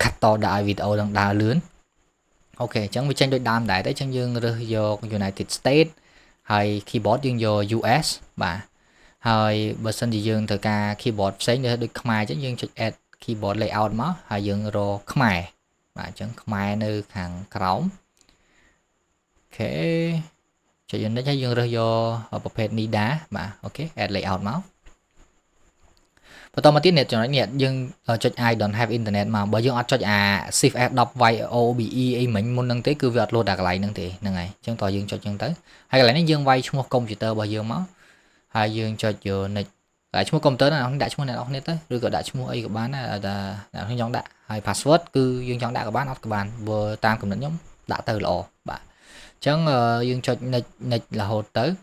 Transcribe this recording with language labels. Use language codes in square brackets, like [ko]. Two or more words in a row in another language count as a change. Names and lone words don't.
[km] កាត់តដាក់ឲ្យវីដេអូនឹងដើរលឿនអូខេអញ្ចឹងវាចេញដូចដើមដែរទេអញ្ចឹងយើងរើសយក United States ហើយ keyboard យើងយក US បាទហើយបើសិនជាយើងត្រូវការ keyboard ផ្សេងដូចខ្មែរអញ្ចឹងយើងចុច [en] add keyboard layout [km] មកហើយយើងរកខ្មែរបាទអញ្ចឹងខ្មែរនៅខាងក្រោមអូខេចុច unit ហើយយើងរើសយកប្រភេទ NIDA បាទអូខេ [en] add layout [km] មក បន្តមកទៀតចំណុចនេះយើងចុច [en] I don't have internet [km] មកបើយើងអត់ចុចអា shift F10 YOBE អីមិញមុនហ្នឹងទេគឺវាអត់លោតដល់កន្លែងហ្នឹងទេហ្នឹងហើយអញ្ចឹងតើយើងចុចអញ្ចឹងទៅហើយកន្លែងនេះយើងវាយឈ្មោះកុំព្យូទ័ររបស់យើងមកហើយយើងចុចយក next តែឈ្មោះកុំព្យូទ័រណាដាក់ឈ្មោះអ្នកនរគ្នាទៅឬក៏ដាក់ឈ្មោះអីក៏បានដែរតែអ្នកខ្ញុំចង់ដាក់ហើយ password គឺយើងចង់ដាក់ក៏បានអត់ក៏បានបើតាមកំណត់ខ្ញុំដាក់ទៅល្អបាទអញ្ចឹងយើងចុច next រហូតទៅ